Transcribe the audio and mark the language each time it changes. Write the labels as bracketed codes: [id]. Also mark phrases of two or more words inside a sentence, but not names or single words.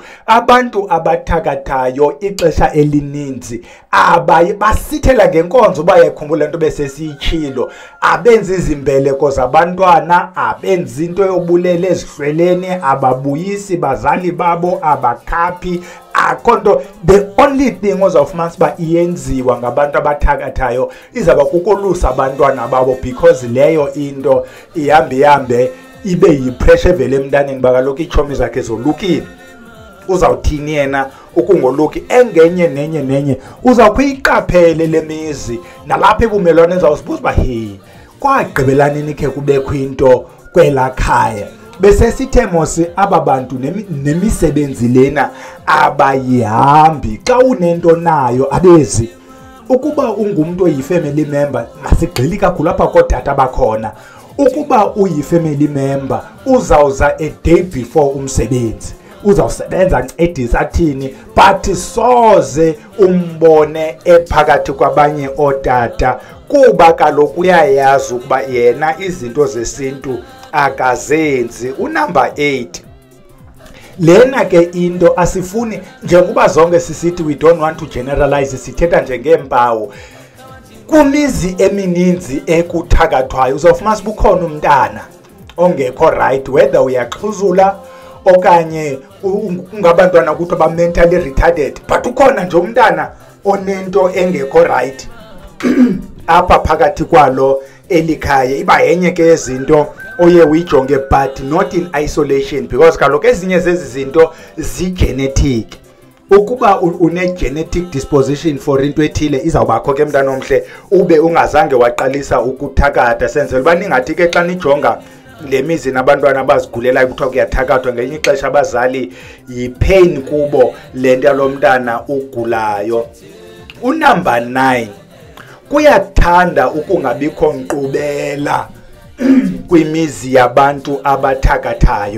[xh] Abantu abathakathayo ixesha elininzi basithela ngenkonzo bayakhumbula into besesiyitshilo, abenzi izimbeleko zabantwana, abenzi into yobulele ezihlweleni, ababuyisi bazali babo, abakhaphi akhonto. [en] The only thing [xh] ozawufumanisa uba iyenziwa ngabantu abathakathayo izawuba kukolusa abantwana babo, because leyo into ihambe ibe yipressure evele emntaneni bakaloku iitshomi zakhe zolukile. Uzawuthini yena ukungoluki? Engenye nenye uzawukuyiqaphele le mizi nalapha ebumelwane ezawusibuza uba he, kwagqibelanini khe kubekho into kwela khaya. Besesithe mos aba bantu nemisebenzi lena abayihambi. Xa unento nayo abezi ukuba ungumuntu oyi-family member masigxili kakhulu apha kootata bakhona. Ukuba uyi-family member uzawuza [en] a day before [xh] umsebenzi, uzawusebenza ncedisa athini, but soze umbone ephakathi kwabanye ootata kuba kaloku uyayazi ukuba yena izinto zesintu akazenzi. Unumber 8, lena ke into asifuni njengoba zonke sisithi [en] we don't want to generalize, [xh] sithetha njengeempawu. Kumizi emininzi ekuthakathwayo uzawufumanisa bukhona umntana ongekho right, whether uyaxhuzula okanye ungabantwana ukuthi ba- [en] mentally retarded, [xh] but ukhona nje umntana onento engekho right apha phakathi kwalo elikhaya. Iba yenye ke yezinto oye uyijonge, [en] but not in isolation, because [xh] kaloku ezinye zezi zinto zi-genetic. Ukuba une- [en] genetic disposition for [xh] into ethile izawubakho ke mntana omhle ube ungazange waqalisa ukuthakatha. Senzela uba ningathi ke xa nijonga le mizi nabantwana abazigulelayo kuthiwa kuyathakathwa, ngelinye ixesha abazali yi-pain kubo le nto yalo mntana ugulayo. Unumber 9, kuyathanda ukungabikho nkqubela kwimizi yabantu abathakathayo.